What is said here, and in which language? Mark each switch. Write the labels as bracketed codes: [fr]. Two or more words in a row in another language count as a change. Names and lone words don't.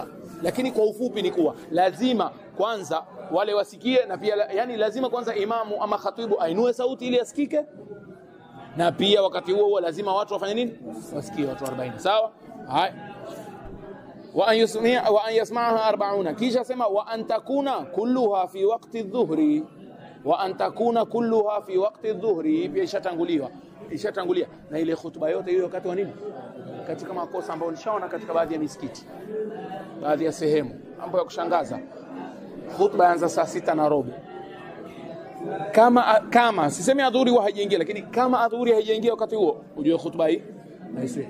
[sw] Lakini kwa ufupi ni kuwa lazima kwanza wale wasikie na pia yani lazima kwanza imamu ama khatibu ainue sauti ili asikike. Na pia wakati huo lazima watu wafanye nini? Wasikie watu 40. Sawa? Hai. [ar] وأن يسمعها [sw] 40. Kisha sema [ar] وأن تكون كلها في وقت الظهر. وأن تكون كلها في وقت الظهر. [sw] Pia ishatangulia. Na ile khutba yote hiyo wakati wa nini? Katika makosa ambayo nishaona katika baadhi ya misikiti. Baadhi ya sehemu. Mambo ya kushangaza. Khutba yaanza saa 6:15. Kama sisemi adhuhuri haijaingia lakini kama adhuhuri haijaingia wakati huo ujue khutba hii haisiwi.